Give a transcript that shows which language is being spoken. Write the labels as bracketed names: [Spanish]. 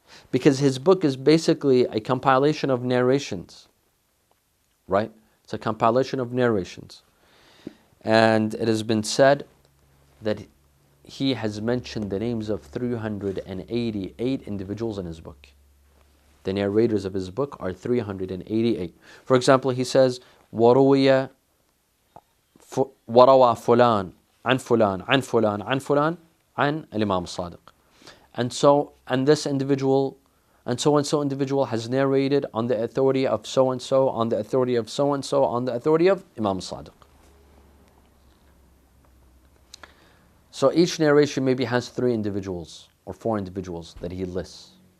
[English] Because his book is basically a compilation of narrations, right? It's a compilation of narrations. And it has been said that he has mentioned the names of 388 individuals in his book. The narrators of his book are 388. For example, he says, [Arabic] وَرَوَى فُلَانٌ عَنْ فُلَانٌ عَنْ فُلَانٌ عَنْ فُلَانٌ عَنْ الإمام الصادق. [English] And this individual, and so individual has narrated on the authority of so-and-so, on the authority of so-and-so, on the authority of Imam Sadiq. So each narration maybe has 3 individuals or 4 individuals that he lists.